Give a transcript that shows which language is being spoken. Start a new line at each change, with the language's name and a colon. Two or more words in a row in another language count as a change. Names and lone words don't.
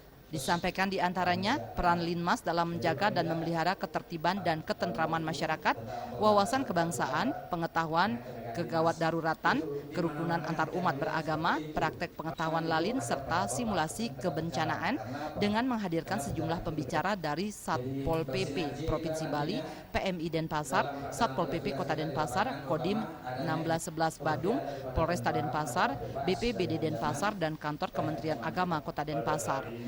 Indonesian: Disampaikan diantaranya peran Linmas dalam menjaga dan memelihara ketertiban dan ketentraman masyarakat, wawasan kebangsaan, pengetahuan kegawat daruratan, kerukunan antar umat beragama, praktek pengetahuan lalin, serta simulasi kebencanaan dengan menghadirkan sejumlah pembicara dari Satpol PP Provinsi Bali, PMI Denpasar, Satpol PP Kota Denpasar, Kodim 1611 Badung, Polresta Denpasar, BPBD Denpasar, dan Kantor Kementerian Agama Kota Denpasar.